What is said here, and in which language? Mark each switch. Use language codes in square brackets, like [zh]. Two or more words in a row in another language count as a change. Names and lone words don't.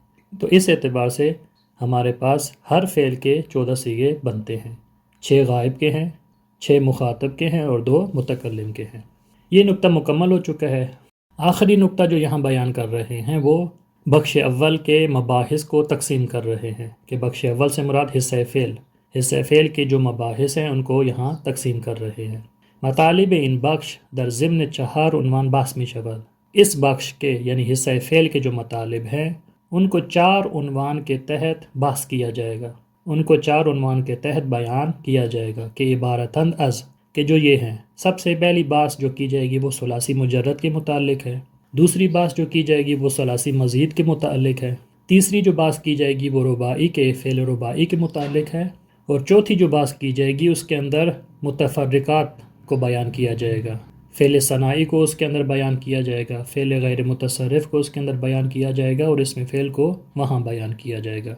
[ur] تو اس اعتبار سے ہمارے پاس ہر فعل کے 14 صیغے بنتے ہیں، 6 غائب کے ہیں، 6 مخاطب کے ہیں اور 2 متکلم کے ہیں۔ یہ نقطہ مکمل ہو چکا ہے۔ آخری نقطہ جو یہاں بیان کر رہے ہیں وہ بخش اول کے مباحث کو تقسیم کر رہے ہیں، کہ بخش اول سے مراد حصہ فعل کے جو مباحث ہیں ان کو یہاں تقسیم کر رہے ہیں۔ [fa] مطالب ان بخش در ضمن 4 عنوان بحث می شود۔ [ur] اس بخش کے یعنی حصہ فعل کے جو مطالب ہیں ان کو 4 عنوان کے تحت بحث کیا جائے گا، ان کو 4 عنوان کے تحت بیان کیا جائے گا، کہ [fa] عبارتاً از، [ur] کہ جو یہ ہیں۔ سب سے پہلی بحث جو کی جائے گی وہ ثلاثی مجرد کے متعلق ہے، دوسری بحث جو کی جائے گی وہ ثلاثی مزید کے متعلق ہے، تیسری جو بحث کی جائے گی وہ رباعی کے فعل رباعی کے متعلق ہے، اور چوتھی جو بحث کی جائے گی اس کے اندر متفرقات کو بیان کیا جائے گا، فعل ثنائی کو اس کے اندر بیان کیا جائے گا، فعل غیر متصرف کو اس کے اندر بیان کیا جائے گا، اور اس میں فعل کو وہاں بیان کیا جائے گا۔